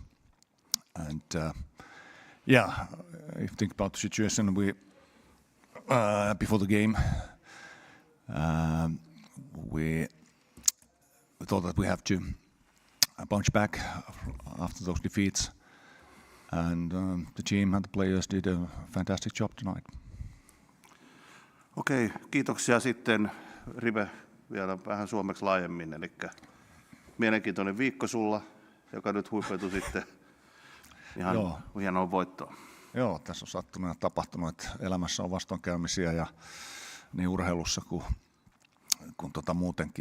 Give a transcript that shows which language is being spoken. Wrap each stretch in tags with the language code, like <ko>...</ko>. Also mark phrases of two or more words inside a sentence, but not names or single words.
<en>And if you think about the situation, we before the game, we thought that we have to bounce back after those defeats. And the team and the players did a fantastic job tonight.</en> <fi>Okei, kiitoksia. Sitten Rive vielä vähän suomeksi laajemmin. Eli mielenkiintoinen viikko sulla, joka nyt huipetui sitten ihan hienoa voittoa. Joo, tässä on sattunut ja tapahtunut, että elämässä on vastoinkäymisiä ja niin urheilussa kuin muutenkin.</fi>